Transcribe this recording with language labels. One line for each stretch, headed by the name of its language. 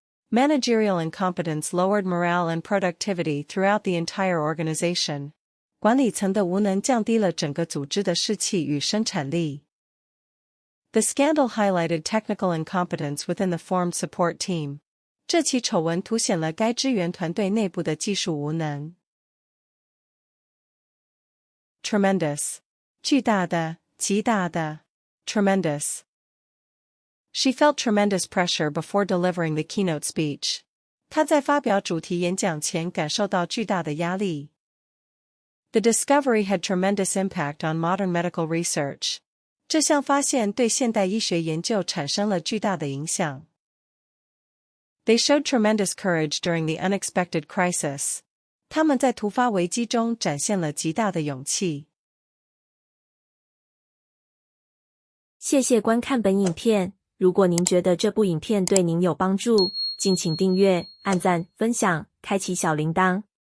English: Managerial incompetence lowered morale and productivity throughout the entire organization.
Chinese: 管理层的无能降低了整个组织的士气与生产力。
English: The scandal highlighted technical incompetence within the formed support team.
Chinese: 这起丑闻凸显了该支援团队内部的技术无能。
English: Tremendous.
Chinese: 巨大的、极大的。
English: Tremendous. She felt tremendous pressure before delivering the keynote speech.
Chinese: 她在发表主题演讲前感受到巨大的压力。
English: The discovery had tremendous impact on modern medical research.
Chinese: 这项发现对现代医学研究产生了巨大的影响。
English: They showed tremendous courage during the unexpected crisis.
Chinese: 他们在突发危机中展现了极大的勇气。谢谢观看本影片，如果您觉得这部影片对您有帮助，敬请订阅、按赞、分享、开启小铃铛。